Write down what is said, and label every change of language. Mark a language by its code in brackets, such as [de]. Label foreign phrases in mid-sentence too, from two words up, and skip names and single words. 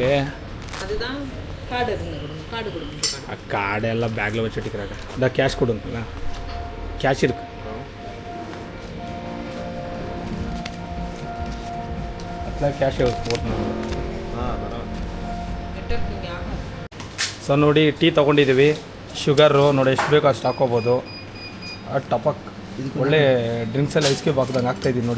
[ta] அதுதான் கார்டு கார்டு எல்லாம் பேக்கில் வச்சு எடுக்கிறாங்க. இந்த கேஷ் கொடுங்களா, கேஷ் இருக்கு. [kn] ಅಟ್లా ಕ್ಯಾಶ್ ಕೊಡ್ತೀನಿ. ಸೊ ನೋಡಿ ಟೀ ತೊಗೊಂಡಿದ್ದೀವಿ. ಶುಗರು ನೋಡಿ ಎಷ್ಟು ಬೇಕೋ ಅಷ್ಟು ಹಾಕ್ಕೋಬೋದು. ಟಪಕ್ ಒಳ್ಳೆ ಡ್ರಿಂಕ್ಸಲ್ಲಿ [en] ice cube [kn] ಹಾಕ್ದಂಗೆ ಹಾಕ್ತಾಯಿದ್ದೀನಿ ನೋಡಿ.